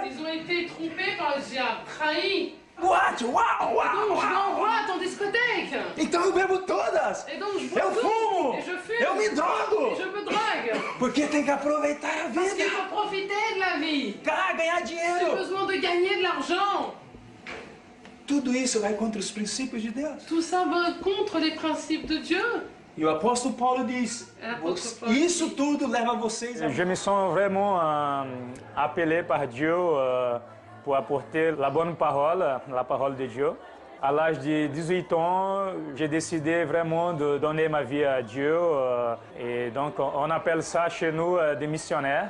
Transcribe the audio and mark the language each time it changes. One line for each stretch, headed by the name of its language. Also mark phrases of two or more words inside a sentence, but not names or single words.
French: Ils ont été trompés par le diable, trahis. What? Uau, uau, Donc je m'envoie en discothèque.
Portuguese: Então eu bebo todas.
French: Et donc je bois
Portuguese: Eu
French: tout.
Portuguese: fumo.
French: Et je fume.
Portuguese: Eu me drogo.
French: Et je me drogue.
Portuguese: Porque tem que aproveitar a
French: Parce qu'il
Portuguese: vida.
French: faut profiter de la vie.
Portuguese: Ganhar
French: J'ai
Portuguese: dinheiro.
French: besoin de gagner de l'argent.
Portuguese: Tudo isso vai contra os princípios de Deus.
French: Tout ça va contre les principes de Dieu.
Portuguese: E o apóstolo Paulo diz, isso tudo leva vocês a...
French: Je me sens vraiment appelé par Dieu pour apporter la bonne parole, la parole de Dieu. À l'âge de 18 ans, j'ai décidé vraiment de donner ma vie à Dieu. Et donc, on appelle ça chez nous des missionnaires.